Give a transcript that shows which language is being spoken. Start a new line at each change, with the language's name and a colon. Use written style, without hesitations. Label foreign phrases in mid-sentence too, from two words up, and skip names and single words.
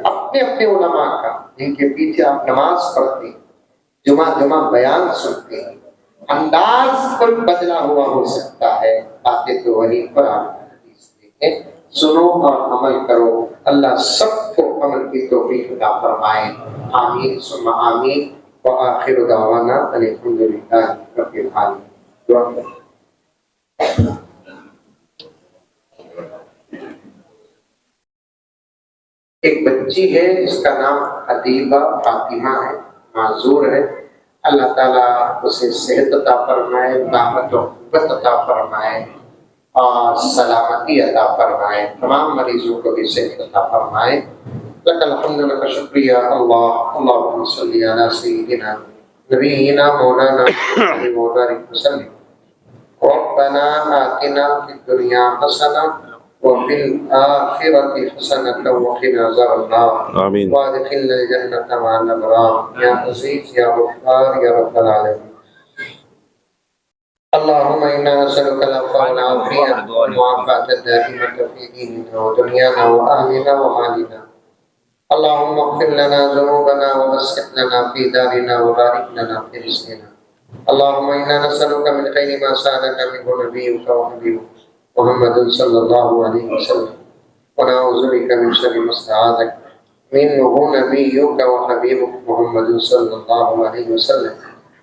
Urdu: اپنے اپنے علما کا، جن کے پیچھے آپ نماز پڑھتے، جمعہ بیان سنتے ہیں، انداز پر بدلا ہوا ہو سکتا ہے، باتیں تو وہی قرآن حدیث دیکھیں، سنو اور عمل کرو. اللہ سب کو عمل کی توفیق عطا فرمائے.
Arabic: آمين ثم آمين. وآخر دعوانا الحمد لله رب العالمين.
Urdu: ایک بچی ہے جس کا نام ادیبہ فاطمہ ہے، معذور ہے. اللہ تعالیٰ اسے صحت عطا فرمائے، طاقت اور قوت عطا فرمائے اور سلامتی عطا فرمائے. تمام مریضوں کو بھی صحت عطا فرمائے.
Arabic: لك الحمد لك شكرا اللهم صل على سيدنا نبينا مولانا محمد وسلم. ربنا آتنا في الدنيا حسنة وفي الآخرة حسنة وقنا عذاب النار آمين. وأدخلنا الجنة مع الأبرار يا عزيز يا غفار يا رب العالمين. اللهم إنا نسألك العفو والعافية والمعافاة الدائمة في ديننا ودنيانا وأهلنا ومالنا. اللهم اغفر لنا ذنوبنا ووسع لنا في دارنا وبارك لنا في رزقنا. اللهم إنا نسألك من خير ما سألك منه نبيك وحبيبك محمد صلى الله عليه وسلم ونعوذ بك من شر ما استعاذك منه نبيك وحبيبك محمد صلى الله عليه وسلم.